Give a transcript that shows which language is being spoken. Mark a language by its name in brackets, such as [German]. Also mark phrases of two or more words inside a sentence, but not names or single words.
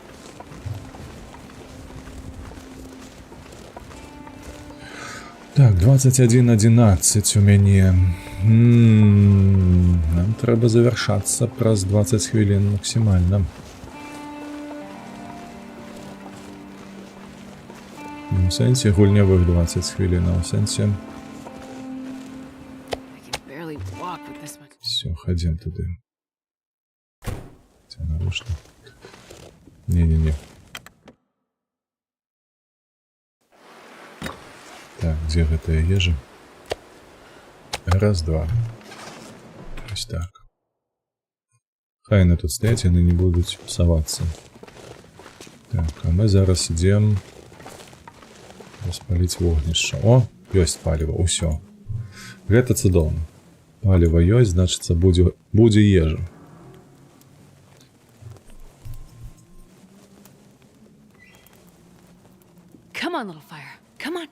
[Belarusian] Так, 21:11 у мяне. Нам трэба завяршацца праз 20 хвілін максімальна. У сэнсе гульнявых 20 хвілін, а у сэнсе... [Russian] Все, ходим туды. Хотя нарушно. Не-не-не. [Belarusian] Так, где гэтая ежа? Раз, два. Ось так. Хай яны тут стаяць, яны не будуць псавацца. Так, а мы зараз ідзем распаліць вогнішча. О, ёсць паліва, усё. Гэта цудоўна. Паліва ёсць, значыцца, будзе ежа. [English] Come on, little fire. Come on.